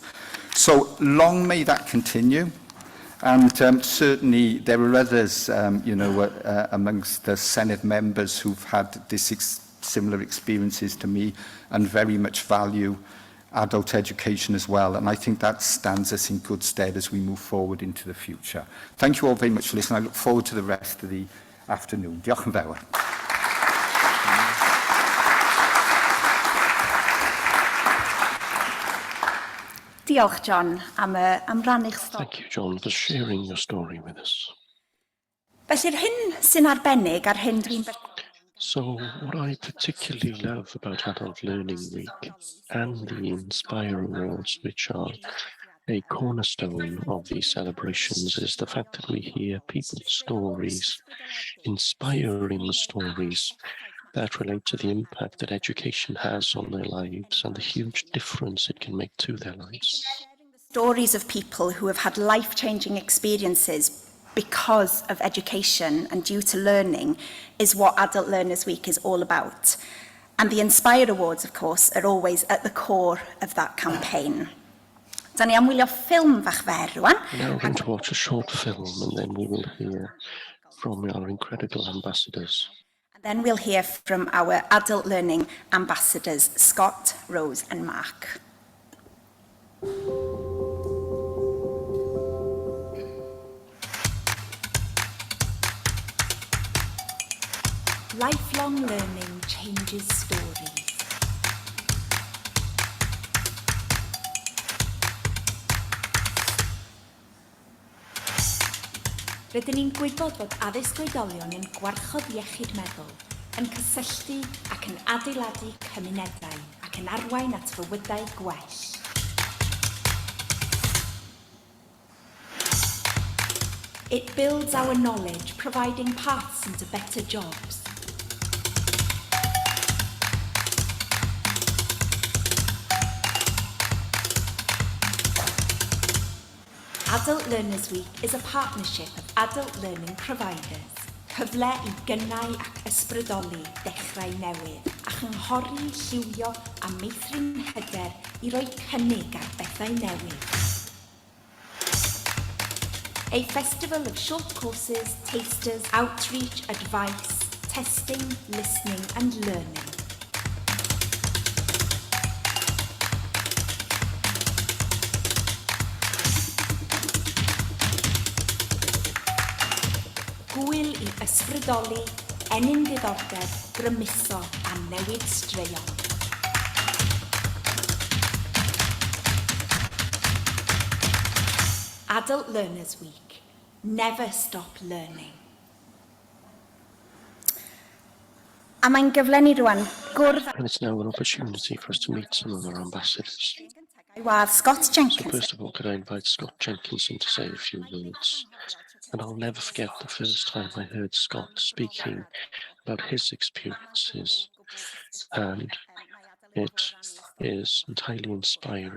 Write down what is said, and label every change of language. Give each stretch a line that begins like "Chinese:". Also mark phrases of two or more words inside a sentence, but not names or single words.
English: So long may that continue. And certainly there are others, you know, amongst the Senedd members who've had similar experiences to me and very much value adult education as well, and I think that stands us in good stead as we move forward into the future. Thank you all very much for listening. I look forward to the rest of the afternoon.
Welsh: Diolch yn fawr. Diolch, John, am rannu'ch stori.
English: Thank you, John, for sharing your story with us.
Welsh: Felly'r hyn sy'n arbennig ar hyn dwi'n...
English: So what I particularly love about Adult Learning Week and the Inspire Awards, which are a cornerstone of these celebrations, is the fact that we hear people's stories, inspiring stories that relate to the impact that education has on their lives and the huge difference it can make to their lives. Stories of people who have had life-changing experiences because of education and due to learning is what Adult Learners Week is all about. And the Inspire Awards, of course, are always at the core of that campaign.
Welsh: Da ni am wylio ffilm fach fer rwan.
English: Now we're going to watch a short film, and then we will hear from our incredible ambassadors. And then we'll hear from our Adult Learning ambassadors, Scott, Rose and Mark. Lifelong learning changes stories.
Welsh: Rydyn ni'n gwybod bod addysg oedolion yn gwarchod iechyd meddwl, yn cysylltu ac yn adeiladu cymunedau ac yn arwain at fywydau gwell.
English: It builds our knowledge, providing paths into better jobs. Adult Learners Week is a partnership of adult learning providers.
Welsh: Cyfle I gynnau ac ysbrydoli dechrau newydd a chynghori, lliwio a a meithrin hyder I roi cynnig ar bethau newydd.
English: A festival of short courses, tasters, outreach, advice, testing, listening and learning.
Welsh: Gwyl I ysbrydoli, enyn diddordeb, grymuso a newid straeon.
English: Adult Learners Week. Never stop learning.
Welsh: A mae'n gyfle ni rwan gwrdd
English: And it's now an opportunity for us to meet some of our ambassadors.
Welsh: â wadd Scott
English: So Jenkinson. first of all, could I invite Scott Jenkinson to say a few words? And I'll never forget the first time I heard Scott speaking about his experiences. And it is entirely inspiring.